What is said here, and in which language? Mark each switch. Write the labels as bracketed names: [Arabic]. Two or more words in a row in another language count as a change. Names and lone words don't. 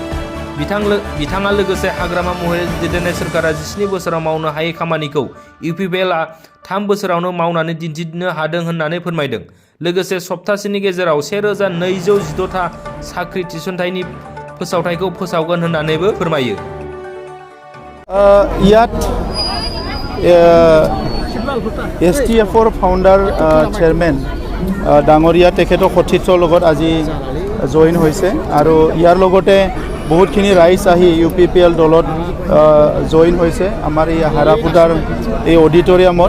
[Bodo] बिथाङा लोगोसे हाग्रामा महिलारि दैदेननाय सोरखारा 17 बोसोराव मावनो हायै खामानिखौ इउपिपिएलआ 3 बोसोरावनो मावनानै दिन्थिनो हादों होननानै फोरमायदों। लोगोसे सप्ताहसेनि गेजेराव 1216टा साख्रि थिसनथायनि फोसावथायखौ फोसावगोन होननानैबो फोरमायो। [Assamese] ইয়াত STFৰ ফাউণ্ডাৰ চেয়াৰমেন ডাঙৰীয়া তেখেতৰ সতীৰ্থৰ লগত আজি জইন হৈছে আৰু ইয়াৰ লগতে বহুতখিনি ৰাইজ আহি ইউপিপিএল দলত জইন হৈছে আমাৰ এই হাৰাপুতাৰ এই অডিটৰিয়ামত।